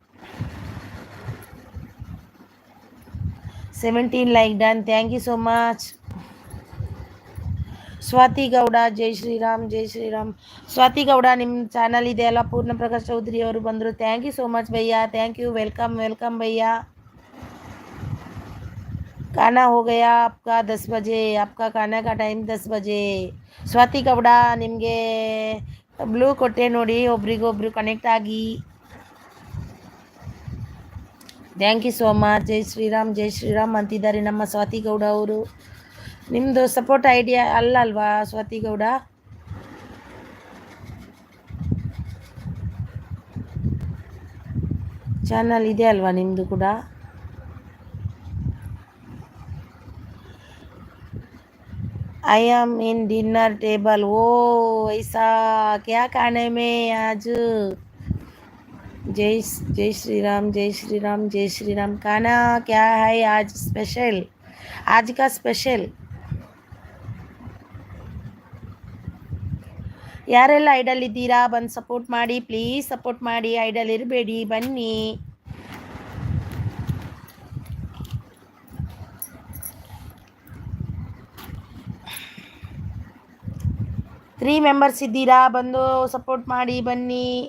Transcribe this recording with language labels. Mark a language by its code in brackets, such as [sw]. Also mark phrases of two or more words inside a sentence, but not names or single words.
[en] 17 like done, thank you so much. [hi] स्वाति गौडा, जय श्रीराम. [kn] ಸ್ವಾತಿ ಗೌಡ, ನಿಮ್ಮ ಚಾನಲ್ ಇದೆ ಅಲ್ಲ, ಪೂರ್ಣ ಪ್ರಕಾಶ್ ಚೌಧರಿ ಅವರು ಬಂದರು. [en] Thank you so much bhaiya, thank you. Welcome bhaiya. [hi] खाना हो गया आपका 10 बजे, आपका खाना का टाइम 10 बजे. [kn] ಸ್ವಾತಿ ಗೌಡ, ನಿಮಗೆ ಬ್ಲೂ ಕೊಟ್ಟೆ ನೋಡಿ, ಒಬ್ರಿಗೊಬ್ರು ಕನೆಕ್ಟ್ ಆಗಿ. [en] Thank you so much. [hi] जय श्रीराम [kn] ಅಂತಿದ್ದಾರೆ ನಮ್ಮ ಸ್ವಾತಿ ಗೌಡ ಅವರು. ನಿಮ್ಮದು [en] support idea [kn] ಅಲ್ವಾ ಸ್ವಾತಿ ಗೌಡ? ಚಾನಲ್ ಇದೆ ಅಲ್ವಾ ನಿಮ್ಮದು ಕೂಡ? [en] I am in dinner table. [hi] ओ ऐसा, क्या खाने में आज? जय श्री राम. खाना क्या है आज स्पेशल? आज का स्पेशल. [kn] ಯಾರೆಲ್ಲ ಐಡಲ್ ಇದ್ದೀರಾ ಬಂದು ಸಪೋರ್ಟ್ ಮಾಡಿ, ಪ್ಲೀಸ್ ಸಪೋರ್ಟ್ ಮಾಡಿ. ಐಡಲ್ ಇರಬೇಡಿ, ಬನ್ನಿ. [en] three members [kn] ಇದ್ದೀರಾ, ಬಂದು ಸಪೋರ್ಟ್ ಮಾಡಿ ಬನ್ನಿ.